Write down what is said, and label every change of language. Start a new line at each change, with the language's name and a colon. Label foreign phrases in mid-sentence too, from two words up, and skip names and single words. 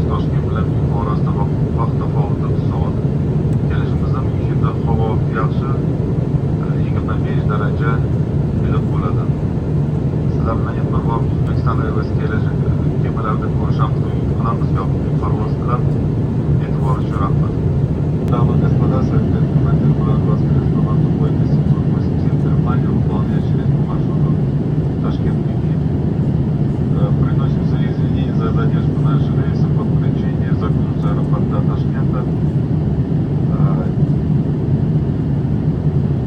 Uzbek: Toshkent bilan Mixay orasida vaqt tafovati 9 soat. Kelishimizda Mixayda havo yaxshi, 25 daraja iliq bo'ladi. Sizlar bilan yana bir vaqt O'zbekiston Airways kemalarida ko'rishamiz, umid qilamiz. Yoqimli parvoz tilab, e'tiboringiz uchun rahmat.
Russian: Дамы и господа, с вами командир Мурат Васильевич, бортовой 787 Германия, выполняя очередной маршрут Ташкент-Мюнхен. Приносим свои извинения за задержку нашего рейса по причине загрузки аэропорта Ташкента.